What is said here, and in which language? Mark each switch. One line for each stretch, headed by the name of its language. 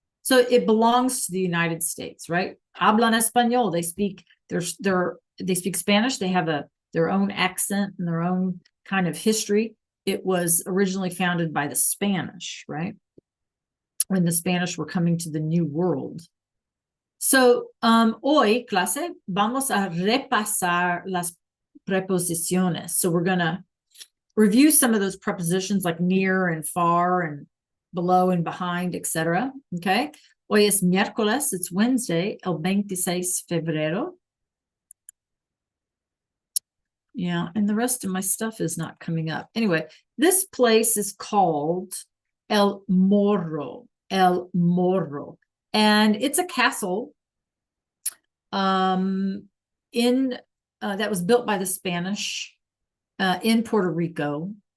English: So it belongs to the United States, right?
Spanish: Hablan español.
English: They speak they speak Spanish. They have their own accent and their own kind of history. It was originally founded by the Spanish, right? When the Spanish were coming to the New World.
Spanish: So, hoy, clase, vamos a repasar las preposiciones.
English: So we're going to review some of those prepositions like near and far and below and behind, etc. Okay.
Spanish: Hoy es miércoles,
English: it's Wednesday,
Spanish: el 26 febrero.
English: Yeah, and the rest of my stuff is not coming up. Anyway, this place is called El Morro. El Morro. And it's a castle that was built by the Spanish in Puerto Rico.